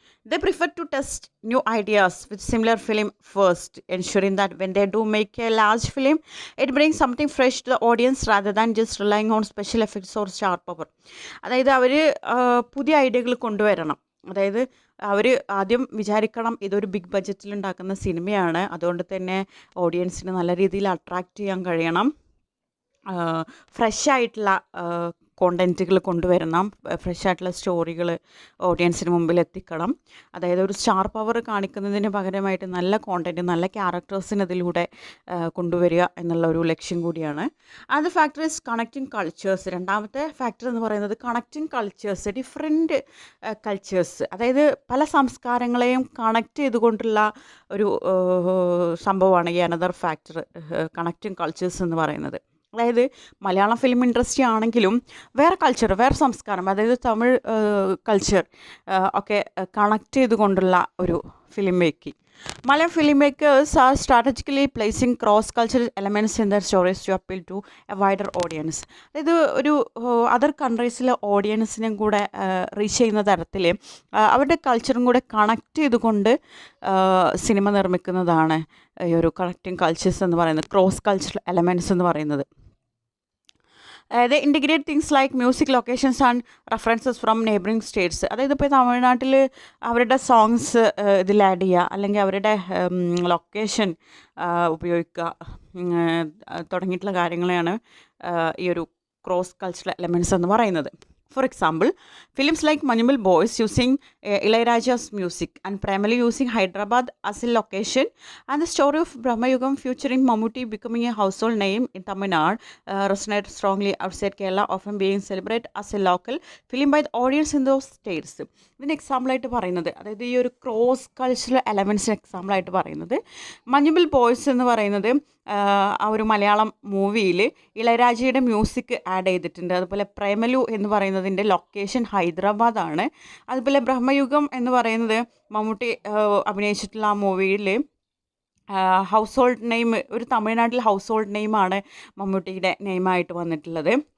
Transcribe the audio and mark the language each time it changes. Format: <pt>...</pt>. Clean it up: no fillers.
<en>They prefer to test new ideas with similar film first, ensuring that when they do make a large film, it brings something fresh to the audience rather than just relying on special effects or star power.</en> <ml>അതായത് അവർ പുതിയ ഐഡിയകൾ കൊണ്ടുവരണം. അതായത് അവർ ആദ്യം വിചാരിക്കണം ഇതൊരു big ബഡ്ജറ്റിൽ ഉണ്ടാക്കുന്ന സിനിമയാണ്, അതുകൊണ്ട് തന്നെ ഓഡിയൻസിന് നല്ല രീതിയിൽ അട്രാക്റ്റ് ചെയ്യാൻ കഴിയണം, ഫ്രഷ് ആയിട്ടുള്ള കോണ്ടൻറ്റുകൾ കൊണ്ടുവരണം, ഫ്രഷ് ആയിട്ടുള്ള സ്റ്റോറികൾ ഓഡിയൻസിന് മുമ്പിൽ എത്തിക്കണം. അതായത് ഒരു സ്റ്റാർ പവർ കാണിക്കുന്നതിന് പകരമായിട്ട് നല്ല കോണ്ടൻറ്റ്, നല്ല ക്യാരക്ടേഴ്സിന് ഇതിലൂടെ കൊണ്ടുവരിക എന്നുള്ള ഒരു ലക്ഷ്യം കൂടിയാണ്.</ml> <en>അത് factor is connecting cultures.</en> <ml>രണ്ടാമത്തെ ഫാക്ടർ എന്ന് പറയുന്നത് കണക്റ്റിംഗ് കൾച്ചേഴ്സ്, ഡിഫറെൻറ്റ് കൾച്ചേഴ്സ്, അതായത് പല സംസ്കാരങ്ങളെയും കണക്റ്റ് ചെയ്തുകൊണ്ടുള്ള ഒരു സംഭവമാണ് ഈ അനദർ ഫാക്ടർ കണക്റ്റിംഗ് കൾച്ചേഴ്സ് എന്ന് പറയുന്നത്. അതായത് മലയാളം ഫിലിം ഇൻഡസ്ട്രി ആണെങ്കിലും വേറെ കൾച്ചർ, വേറെ സംസ്കാരം, അതായത് തമിഴ് കൾച്ചർ ഒക്കെ കണക്ട് ചെയ്തുകൊണ്ടുള്ള ഒരു film making.</ml> <en>Malayalam filmmakers are strategically placing cross-cultural elements in their stories to appeal to a wider audience.</en> <ml>അതായത് ഒരു അതർ കൺട്രീസിലെ ഓഡിയൻസിനും കൂടെ റീച്ച് ചെയ്യുന്ന തരത്തിൽ അവരുടെ കൾച്ചറും കൂടെ കണക്ട് ചെയ്തുകൊണ്ട് സിനിമ നിർമ്മിക്കുന്നതാണ് ഈ ഒരു കണക്റ്റിംഗ് കൾച്ചേഴ്സ് എന്ന് പറയുന്നത്, ക്രോസ് കൾച്ചറൽ എലമെൻറ്റ്സ് എന്ന് പറയുന്നത്.</ml> <en>They integrate things like music, locations and references from neighboring states.</en> <ml>അതായത് ഇപ്പോൾ തമിഴ്നാട്ടിൽ അവരുടെ സോങ്സ് ഇതിൽ ആഡ് ചെയ്യുക, അല്ലെങ്കിൽ അവരുടെ ലൊക്കേഷൻ ഉപയോഗിക്കുക തുടങ്ങിയിട്ടുള്ള കാര്യങ്ങളെയാണ് ഈ ഒരു ക്രോസ് കൾച്ചറൽ എലമെൻറ്റ്സ് എന്ന് പറയുന്നത്.</ml> <en>For example, films like Manjumal Boys using Ilayaraja's music and primarily using Hyderabad as a location, and the story of Brahmayugam featuring Mammootty becoming a household name in Tamil Nadu resonated strongly outside Kerala, often being celebrated as a local film by the audience in those states.</en> <ml>ഇതിന് എക്സാമ്പിളായിട്ട് പറയുന്നത്, അതായത് ഈ ഒരു cross cultural എലമെൻറ്റ്സിന് എക്സാമ്പിളായിട്ട് പറയുന്നത് Manjummel boys എന്ന് പറയുന്നത് ആ ഒരു മലയാളം മൂവിയിൽ ഇളയരാജയുടെ മ്യൂസിക് ആഡ് ചെയ്തിട്ടുണ്ട്. അതുപോലെ പ്രേമലു എന്ന് പറയുന്നതിൻ്റെ ലൊക്കേഷൻ ഹൈദരാബാദാണ്. അതുപോലെ ബ്രഹ്മയുഗം എന്ന് പറയുന്നത് മമ്മൂട്ടി അഭിനയിച്ചിട്ടുള്ള ആ മൂവിയിൽ ഹൗസ് ഹോൾഡ് നെയിം, ഒരു തമിഴ്നാട്ടിൽ ഹൗസ് ഹോൾഡ് നെയിമാണ് മമ്മൂട്ടിയുടെ നെയിമായിട്ട് വന്നിട്ടുള്ളത്.</ml>